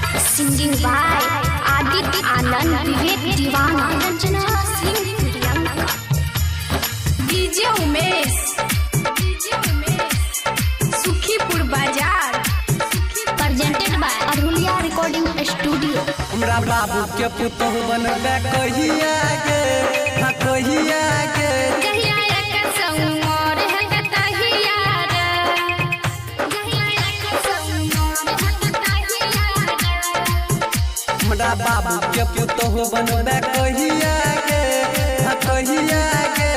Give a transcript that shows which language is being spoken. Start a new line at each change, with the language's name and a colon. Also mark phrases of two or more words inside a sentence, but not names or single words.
English: Singing by Aditya Anand, Vivek Divana, Ranjana Singh, Priyanka. DJ Umesh, Sukhipur Bazaar, Presented by Arhulia Recording Studio.
Maithili: हमरा बाबू के पुतोह बनबे कहिया गे, हाँ कहिया गे। जहिया एक संग मोर है कतहिया रे, जहिया एक संग मोर है कतहिया रे। हमरा बाबू के पुतोह बनबे कहिया गे, हाँ कहिया गे।